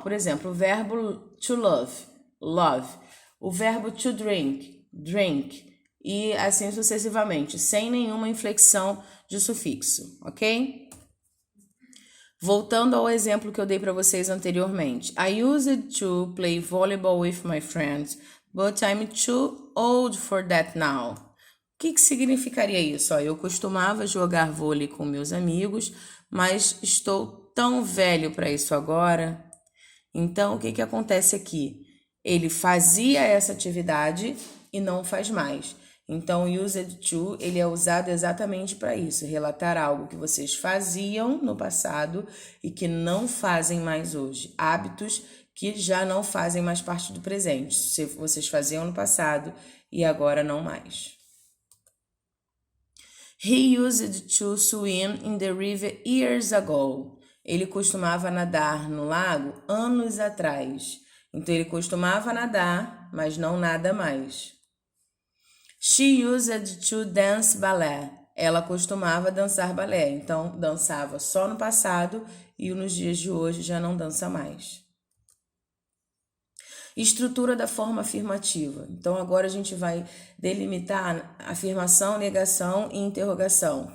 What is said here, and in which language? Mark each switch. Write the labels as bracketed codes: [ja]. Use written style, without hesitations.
[pt] Por exemplo, o verbo to love, love. O verbo to drink, drink. E assim sucessivamente, sem nenhuma inflexão de sufixo, ok? Voltando ao exemplo que eu dei para vocês anteriormente. [en] I used to play volleyball with my friends, but I'm too old for that now. [pt] O que significaria isso? Eu costumava jogar vôlei com meus amigos, mas estou tão velho para isso agora. Então, o que acontece aqui? Ele fazia essa atividade e não faz mais. Então, o used to, ele é usado exatamente para isso, relatar algo que vocês faziam no passado e que não fazem mais hoje. Hábitos que já não fazem mais parte do presente. Se vocês faziam no passado e agora não mais. [en] He used to swim in the river years ago. [pt] Ele costumava nadar no lago anos atrás. Então, ele costumava nadar, mas não nada mais. [en] She used to dance ballet. [pt] Ela costumava dançar balé. Então, dançava só no passado e nos dias de hoje já não dança mais. Estrutura da forma afirmativa. Então, agora a gente vai delimitar afirmação, negação e interrogação.